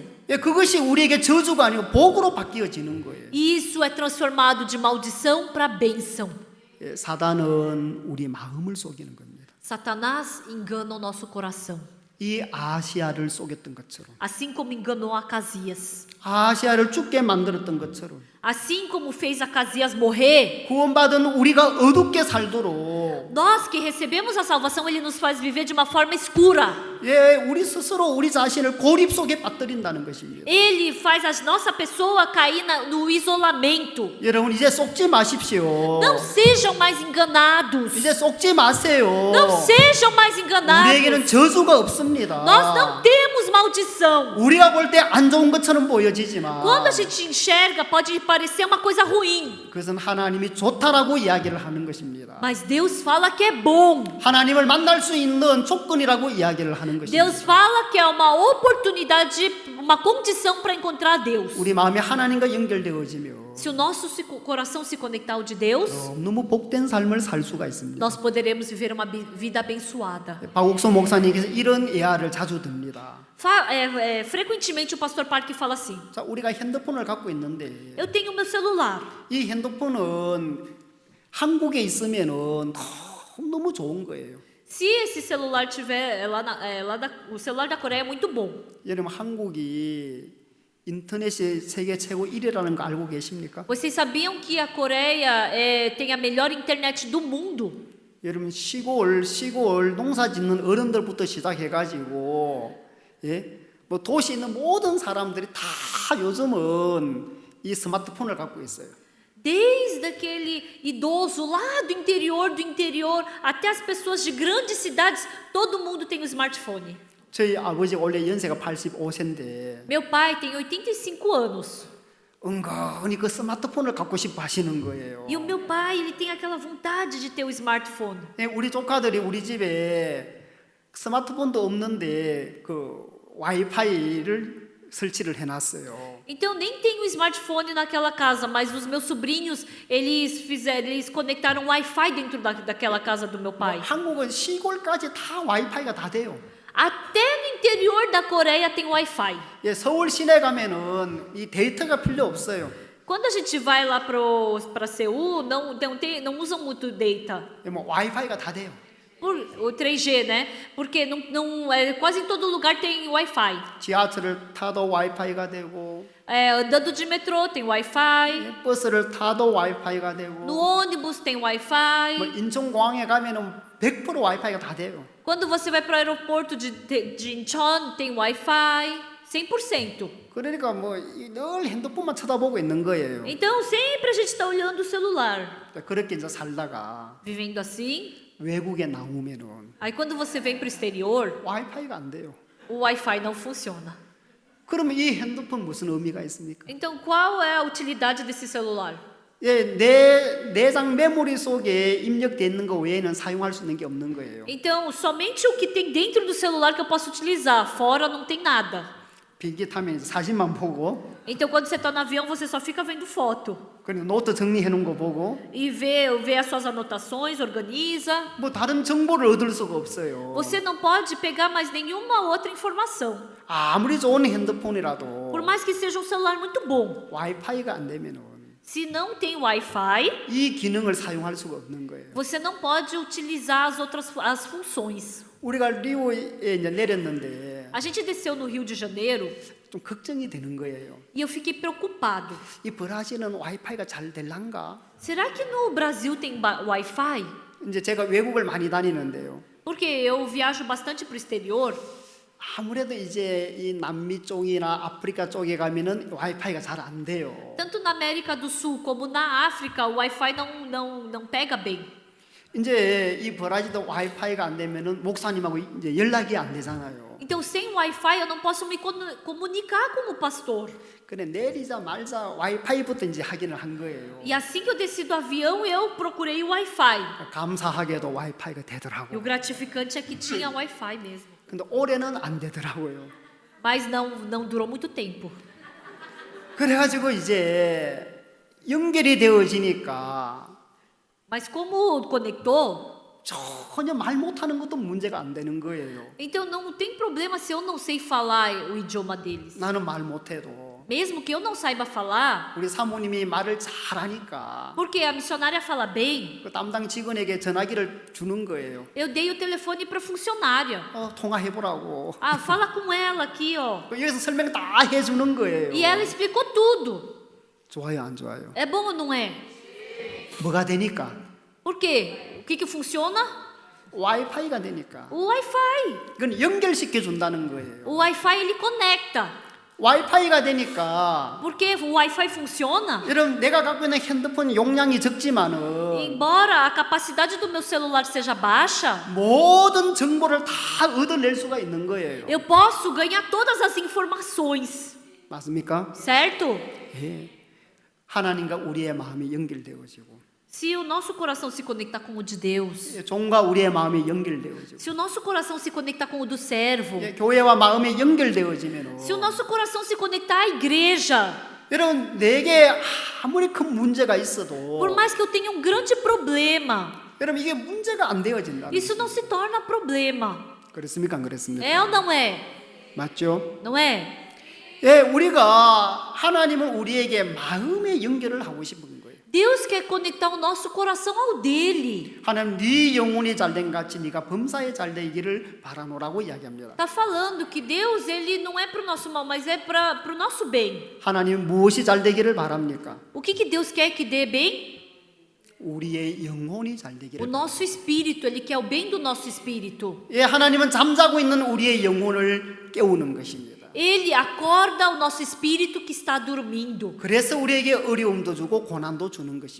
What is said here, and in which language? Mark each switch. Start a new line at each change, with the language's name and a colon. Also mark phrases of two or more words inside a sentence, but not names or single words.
Korean: 예, 그것이 우리에게 저주가 아니고 복으로 바뀌어지는 거예요.
Portuguese: E isso é transformado de maldição para bênção.
Korean: 예, 사단은 우리 마음을 속이는 겁니다.
Portuguese: Satanás engana o nosso coração,
Korean: 이 아시아를 속였던 것처럼,
Portuguese: assim como enganou Acasias.
Korean: 아시아를 죽게 만들었던 것처럼,
Portuguese: Assim como fez Acasias morrer,
Korean: 구원받은 우리가 어둡게 살도록
Portuguese: nós que recebemos a salvação, ele nos faz viver de uma forma escura.
Korean: 예, 우리 스스로 우리 자신을 고립 속에 빠뜨린다는 것입니다.
Portuguese: Ele faz a nossa pessoa cair no isolamento.
Korean: 여러분 이제 속지 마십시오.
Portuguese: Não sejam mais enganados.
Korean: 이제 속지 마세요.
Portuguese: Não sejam mais
Korean: 우리에게는
Portuguese: enganados.
Korean: 저주가 없습니다.
Portuguese: Nós não temos maldição.
Korean: 우리가 볼 때 안 좋은 것처럼 보여지지만
Portuguese: Quando a gente enxerga, pode parecer uma coisa ruim.
Korean: 그것은 하나님이 좋다라고 이야기를 하는 것입니다.
Portuguese: Mas Deus fala que é bom.
Korean: 하나님을 만날 수 있는 조건이라고 이야기를 하는 것입니다.
Portuguese: Deus fala que é uma oportunidade, uma condição para encontrar Deus.
Korean: 우리 마음이 하나님과 연결되어지며
Portuguese: Se o nosso coração se conectar ao de Deus,
Korean: 너무 복된 삶을 살 수가 있습니다.
Portuguese: nós poderemos viver uma vida abençoada.
Korean: 박옥수 목사님께서 이런 예화를 자주 듭니다.
Portuguese: Frequentemente o pastor Park fala assim:
Korean: 자, 우리가 핸드폰을 갖고 있는데
Portuguese: eu tenho meu celular.
Korean: 이 핸드폰은 한국에 있으면은 너무 좋은 거예요.
Portuguese: Se esse celular tiver o celular da Coreia é muito bom.
Korean: 여러분 한국이 인터넷이 세계 최고 1위라는 거 알고 계십니까?
Portuguese: Vocês sabiam que a Coreia tem a melhor internet do mundo?
Korean: 여러분 시골 농사 짓는 어른들부터 시작해가지고 뭐 도시에 있는 모든 사람들이 다 요즘은 이 스마트폰을 갖고 있어요.
Portuguese: Desde aquele idoso lá do interior, até as pessoas de grandes cidades, todo mundo tem um smartphone.
Korean: 저희 아버지 원래 연세가 85세인데
Portuguese: Meu pai tem 85 anos.
Korean: 은근히 그 스마트폰을 갖고 싶어 하시는 거예요.
Portuguese: E o meu pai, ele tem aquela vontade de ter o smartphone.
Korean: 우리 조카들이 우리 집에 스마트폰도 없는데 그 와이파이를 설치를 해놨어요.
Portuguese: Então nem tenho smartphone naquela casa, mas os meus sobrinhos, eles conectaram Wi-Fi dentro daquela casa do meu pai.
Korean: 한국은 시골까지 다 와이파이가 다 돼요.
Portuguese: Até no interior da Coreia tem Wi-Fi.
Korean: 예, 서울 시내 가면은 이 데이터가 필요 없어요.
Portuguese: Quando a gente vai lá para Seul, não usam muito data.
Korean: 예, 뭐 와이파이가 다 돼요.
Portuguese: O 3G, né? Porque quase em todo lugar tem Wi-Fi.
Korean: 지하철을 타도 와이파이가 되고,
Portuguese: Andando de metrô tem Wi-Fi.
Korean: 예, 버스를 타도 와이파이가
Portuguese: No
Korean: 되고,
Portuguese: ônibus tem
Korean: 뭐
Portuguese: Wi-Fi.
Korean: 인천공항에 가면은 100% 와이파이가 다 돼요.
Portuguese: Quando você vai para o aeroporto de Incheon, tem Wi-Fi. 100%.
Korean: 그러니까 뭐 늘 핸드폰만 쳐다보고 있는 거예요.
Portuguese: Então, sempre a gente está olhando o celular.
Korean: 그렇게 이제 살다가
Portuguese: Vivendo assim.
Korean: 외국에 나오면은
Portuguese: Aí, quando você vem para o exterior,
Korean: 와이파이가 안 돼요.
Portuguese: o Wi-Fi não funciona.
Korean: 그러면 이 핸드폰 무슨 의미가 있습니까?
Portuguese: Então, qual é a utilidade desse celular?
Korean: 예, 내 내장 메모리 속에 입력되어 있는 거 외에는 사용할 수 있는 게 없는 거예요.
Portuguese: Então, somente o que tem dentro do celular que eu posso utilizar. Fora não tem nada.
Korean: 비행기 타면 이제 사진만 보고,
Portuguese: Então, quando você está no avião, você só fica vendo foto.
Korean: 그리고 노트 정리해 놓은 거 보고,
Portuguese: E vê as suas anotações, organiza.
Korean: 뭐 다른 정보를 얻을 수가 없어요.
Portuguese: Você não pode pegar mais nenhuma outra informação.
Korean: 아무리 좋은 핸드폰이라도
Portuguese: Por mais que seja um celular muito bom.
Korean: 와이파이가 안 되면은
Portuguese: Se não tem Wi-Fi,
Korean: 이 기능을 사용할 수가 없는 거예요.
Portuguese: você não pode utilizar as funções.
Korean: 우리가 리오에 이제 내렸는데
Portuguese: A gente desceu no Rio de Janeiro
Korean: 좀 걱정이 되는 거예요.
Portuguese: e eu fiquei preocupado.
Korean: 이 브라질은 와이파이가 잘 될란가?
Portuguese: Será que no Brasil tem Wi-Fi?
Korean: 이제 제가 외국을 많이 다니는데요.
Portuguese: Porque eu viajo bastante para o exterior.
Korean: 아무래도 이제 이 남미 쪽이나 아프리카 쪽에 가면은 와이파이가 잘 안 돼요.
Portuguese: Tanto na América do Sul como na África, o Wi-Fi não pega bem.
Korean: 이제 이 브라질도 와이파이가 안 되면은 목사님하고 이제 연락이 안 되잖아요.
Portuguese: Então, sem Wi-Fi, eu não posso me comunicar com o pastor.
Korean: 그래 내리자마자 와이파이부터 이제 확인을 한 거예요.
Portuguese: E assim que eu desci do avião, eu procurei o Wi-Fi.
Korean: 감사하게도 와이파이가
Portuguese: E o
Korean: 되더라고요.
Portuguese: gratificante é que tinha Wi-Fi mesmo.
Korean: 근데 올해는 안 되더라고요.
Portuguese: Mas não durou muito tempo.
Korean: 그래가지고 이제 연결이 되어지니까
Portuguese: Mas como conectou,
Korean: 전혀 말 못하는 것도 문제가 안 되는 거예요.
Portuguese: então não tem problema se eu não sei falar o idioma deles.
Korean: 나는 말 못해도
Portuguese: Mesmo que eu não saiba falar,
Korean: 우리 사모님이 말을 잘하니까
Portuguese: porque a missionária fala bem,
Korean: 그 담당 직원에게 전화기를 주는 거예요.
Portuguese: eu dei o telefone para a funcionária.
Korean: 통화해보라고.
Portuguese: Ah, fala com ela aqui, ó.
Korean: 여기서 설명 다 해주는 거예요.
Portuguese: E ela explicou tudo.
Korean: 좋아요, 안 좋아요?
Portuguese: É bom ou não é?
Korean: 뭐가 되니까?
Portuguese: Por quê? O que funciona?
Korean: 와이파이가 되니까.
Portuguese: O Wi-Fi.
Korean: 그건 연결시켜 준다는 거예요.
Portuguese: O Wi-Fi ele conecta.
Korean: 와이파이가 되니까
Portuguese: Porque o Wi-Fi funciona.
Korean: 여러분 내가 갖고 있는 핸드폰 용량이 적지만은
Portuguese: Embora a capacidade do meu celular seja baixa,
Korean: 모든 정보를 다 얻어낼 수가 있는 거예요.
Portuguese: eu posso ganhar todas as informações.
Korean: 맞습니까?
Portuguese: Certo?
Korean: 예. 하나님과 우리의 마음이 연결되어지고
Portuguese: Se o nosso coração se conectar com o de Deus,
Korean: 종과 우리의 마음이 연결되어지고
Portuguese: se o nosso coração se conectar com o do servo,
Korean: 예, 교회와 마음이 연결되어지면
Portuguese: se o nosso coração se conectar à igreja,
Korean: 여러분 내게 아무리 큰 문제가 있어도
Portuguese: por mais que eu tenha um grande problema,
Korean: 여러분 이게 문제가 안 되어진다.
Portuguese: isso não se torna problema.
Korean: 그렇습니까? 안 그렇습니까?
Portuguese: É ou não é?
Korean: 맞죠?
Portuguese: Não é?
Korean: 예, 우리가 하나님은 우리에게 마음의 연결을 하고 싶은 거예요.
Portuguese: Deus quer conectar o nosso coração ao dele.
Korean: 하나님 네 영혼이 잘된 같이 네가 범사에 잘되기를 바라노라고 이야기합니다.
Portuguese: Tá falando que Deus ele não é para o nosso mal, mas é para o nosso bem.
Korean: 하나님 무엇이 잘되기를 바랍니까?
Portuguese: O que Deus quer que dê bem?
Korean: 우리의 영혼이
Portuguese: O
Korean: 잘되기를.
Portuguese: nosso espírito, ele quer o bem do nosso espírito.
Korean: 예, 하나님은 잠자고 있는 우리의 영혼을 깨우는 것입니다.
Portuguese: Ele acorda o nosso espírito que está dormindo.
Korean: 그래서 우리에게 어려움도 주고 고난도 주는 것입니다.